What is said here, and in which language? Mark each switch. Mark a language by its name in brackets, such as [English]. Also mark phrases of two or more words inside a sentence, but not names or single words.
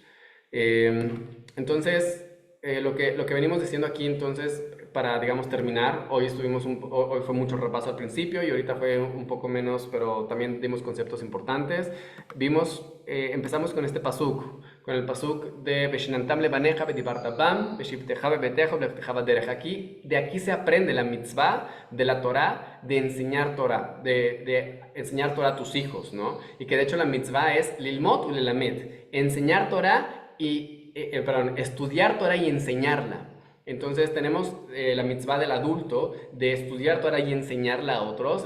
[Spanish] Entonces, lo que venimos diciendo aquí, entonces, para, digamos, terminar, hoy fue mucho repaso al principio y ahorita fue un poco menos, pero también dimos conceptos importantes. Empezamos con este pasuk, con el pasuk de [Hebrew] ושננתם לבניך ודברת בם בשבתך בביתך ובלכתך בדרך. [Spanish] De aquí se aprende la mitzvah de la Torah, de enseñar Torah, de enseñar Torah a tus hijos, ¿no? Y que de hecho la mitzvah es [Hebrew] ללמוד וללמד, [Spanish] enseñar Torah estudiar Torah y enseñarla. Entonces tenemos la mitzvah del adulto de estudiar Torah y enseñarla a otros.